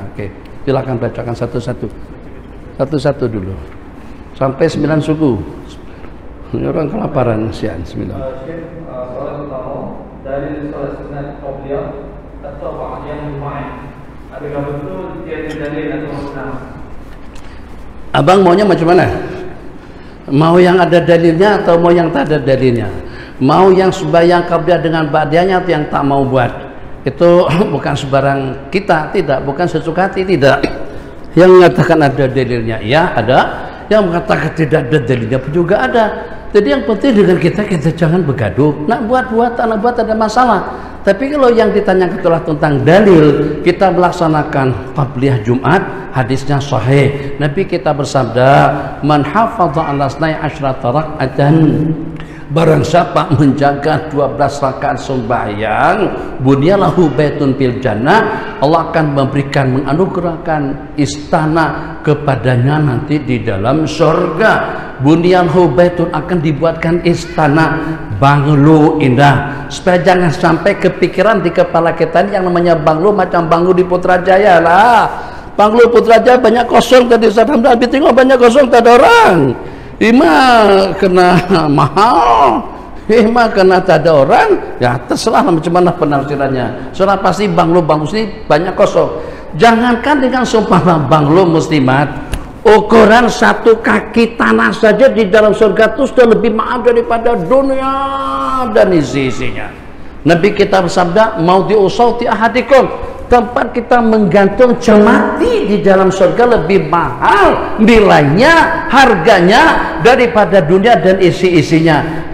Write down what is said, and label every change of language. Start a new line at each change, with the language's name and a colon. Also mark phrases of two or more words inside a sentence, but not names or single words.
Malay: Oke, silakan bacakan satu-satu, satu-satu dulu. Sampai 9 suku. Ini orang kelaparan sian 9. Soalan pertama dari soalan sunat qabliyah atau ba'diyah mu'ayyan. Adakah betul tiada dalil atau sunnah? Abang maunya macam mana? Mau yang ada dalilnya atau mau yang tak ada dalilnya? Mau yang sembahyang qabliyah dengan ba'diyahnya atau yang tak mau buat? Itu bukan sembarang kita, tidak, bukan sesuka hati, tidak. Yang mengatakan ada dalilnya, ya ada. Yang mengatakan tidak ada dalilnya pun juga ada. Jadi yang penting dengan kita jangan bergaduh. Nak buat tak nak buat ada masalah. Tapi kalau yang ditanyakan itulah tentang dalil, kita melaksanakan qabliyah Jumat, hadisnya sahih. Nabi kita bersabda,
Arabic: man hafadha ala 12 raka'atan,
Malay: barang siapa menjaga 12 rakaat sembahyang,
Arabic: bunyalahu baitun fil jannah,
Malay: Allah akan memberikan, menganugerahkan istana kepadanya nanti di dalam surga.
Arabic: Bunyalahu baitun,
Malay: akan dibuatkan istana, banglo indah. Supaya jangan sampai kepikiran di kepala kita ini yang namanya banglo macam banglo di Putrajaya lah. Banglo Putrajaya banyak kosong tadi, saya tengok banyak kosong, tak ada orang. Ima kena mahal, ima kena tak ada orang, ya terserah macam mana penafsirannya. Soalnya pasti banglo ini banyak kosong. Jangankan dengan seumpama banglo muslimat, ukuran satu kaki tanah saja di dalam surga itu sudah lebih mahal daripada dunia dan isi-isinya. Nabi kita bersabda,
Arabic: mau diusauti ahadikum,
Malay: tempat kita menggantung cemati di dalam surga lebih mahal nilainya, harganya daripada dunia dan isi-isinya.